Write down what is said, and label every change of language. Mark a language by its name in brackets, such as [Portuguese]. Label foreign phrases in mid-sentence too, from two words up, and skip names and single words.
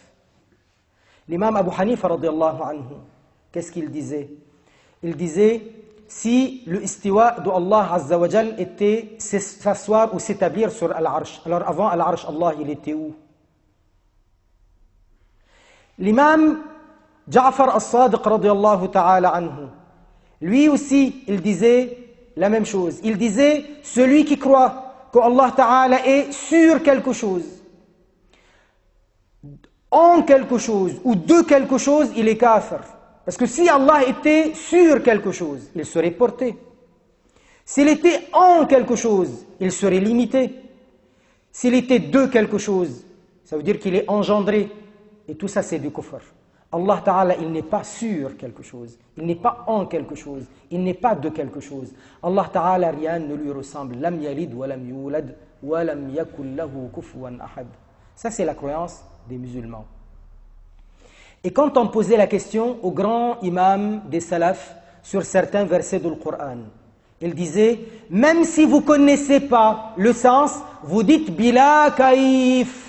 [French] L'imam Abu Hanifa, [Arabic] رضي الله عنه, [French] qu'est-ce qu'il disait? Il disait, si le istiwa de [Arabic] الله عز وجل [French] était s'asseoir ou s'établir sur Al-Arsh, alors avant Al-Arsh, Allah, il était où? L'imam Ja'far al-Sadiq, [Arabic] رضي الله تعالى عنه, [French] lui aussi, il disait la même chose. Il disait, celui qui croit que [Arabic] الله تعالى [French] est sur quelque chose, en quelque chose ou de quelque chose, il est kafir. Parce que si Allah était sur quelque chose, il serait porté. S'il était en quelque chose, il serait limité. S'il était de quelque chose, ça veut dire qu'il est engendré. Et tout ça, c'est du kufr. [Arabic] الله تعالى, [French] il n'est pas sur quelque chose, il n'est pas en quelque chose, il n'est pas de quelque chose. [Arabic] الله تعالى, [French] rien ne lui ressemble. [Arabic] لم يلد ولم يولد ولم يكن له كفوا أحد. [French] Ça, c'est la croyance des musulmans. Et quand on posait la question au grand imam des salafs sur certains versets du Coran, il disait, même si vous ne connaissez pas le sens, vous dites [Arabic] بلا كيف.